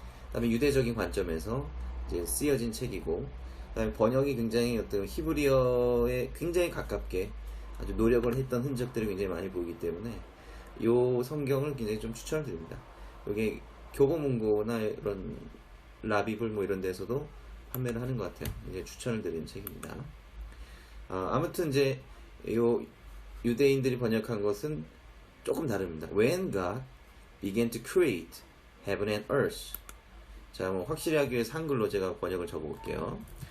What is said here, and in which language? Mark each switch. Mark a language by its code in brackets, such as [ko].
[ko] 그다음에 유대적인 관점에서 이제 쓰여진 책이고, 그다음에 번역이 굉장히 어떤 히브리어에 굉장히 가깝게 아주 노력을 했던 흔적들이 굉장히 많이 보이기 때문에 요 성경을 굉장히 좀 추천을 드립니다. 여기 교보문고나 이런 라비블 뭐 이런 데서도 판매를 하는 것 같아요. 이제 추천을 드리는 책입니다. 아무튼 이제 요 유대인들이 번역한 것은 조금 다릅니다. [en] When God began to create heaven and earth. [ko] 자, 뭐 확실히 하기 위해서 한글로 제가 번역을 적어볼게요.